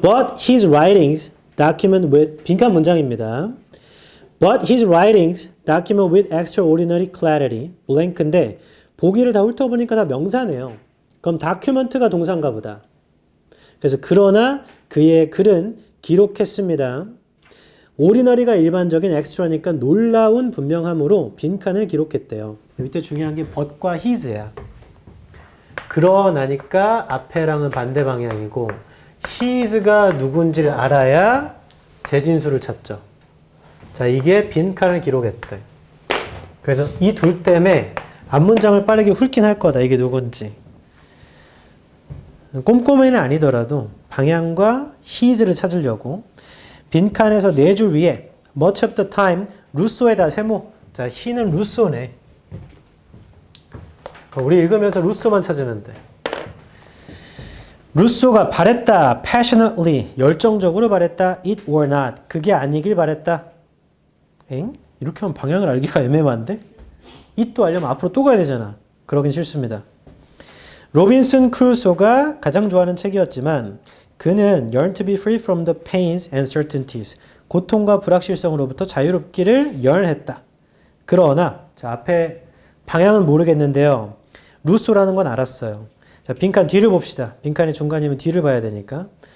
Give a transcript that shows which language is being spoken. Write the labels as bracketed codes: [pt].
[en] But his writings document with [ko] 빈칸 문장입니다. [en] But his writings document with extraordinary clarity [ko] 블랭크인데 보기를 다 훑어보니까 다 명사네요. 그럼 document가 동사인가 보다. 그래서 그러나 그의 글은 기록했습니다. ordinary가 일반적인 extra니까 놀라운 분명함으로 빈칸을 기록했대요. 밑에 중요한 게 but과 his야. 그러나니까 앞에랑은 반대 방향이고 his가 누군지를 알아야 재진수를 찾죠. 자, 이게 빈칸을 기록했대. 그래서 이 둘 때문에 앞문장을 빠르게 훑긴 할 거다. 이게 누군지. 꼼꼼히는 아니더라도 방향과 his를 찾으려고 빈칸에서 네 줄 위에 [en] much of the time [ko] 루소에다 세모. 자, he는 루소네. 우리 읽으면서 루소만 찾으면 돼. 루소가 바랬다. passionately. 열정적으로 바랬다. [en] it or not. [ko] 그게 아니길 바랬다. 엥? 이렇게 하면 방향을 알기가 애매한데? it도 알려면 앞으로 또 가야 되잖아. 그러긴 싫습니다. 로빈슨 크루소가 가장 좋아하는 책이었지만 그는 [en] yearn to be free from the pains and uncertainties. [ko] 고통과 불확실성으로부터 자유롭기를 yearn했다. 그러나 자, 앞에 방향은 모르겠는데요. 루소라는 건 알았어요. 자, 빈칸 뒤를 봅시다. 빈칸이 중간이면 뒤를 봐야 되니까.